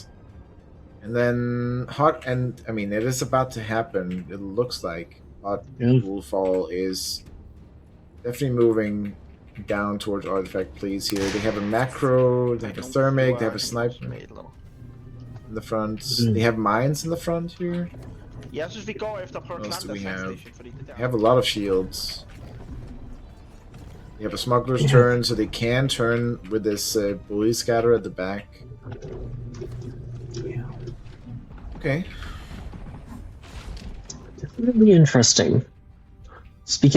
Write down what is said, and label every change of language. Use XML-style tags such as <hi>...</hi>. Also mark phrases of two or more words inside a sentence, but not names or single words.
<en>And then I mean, it is about to happen. It looks like Hot Wolfall is definitely moving down towards Artifact Please here. They have a macro, they have a thermic, they have a sniper in the front. They have mines in the front here.</en> <da>Jeg synes, vi går efter at prøve at</da> <en>What else</en> <da>klare</da> <en>do we</en> <da>den</da> <en>have?</en> <da>station, fordi det</da> <en>They</en> <da>der...</da> <en>have a lot of shields. They have a smuggler's turn, so they can turn with this bully scatter at the back. Okay. Definitely interesting. Speaking</en>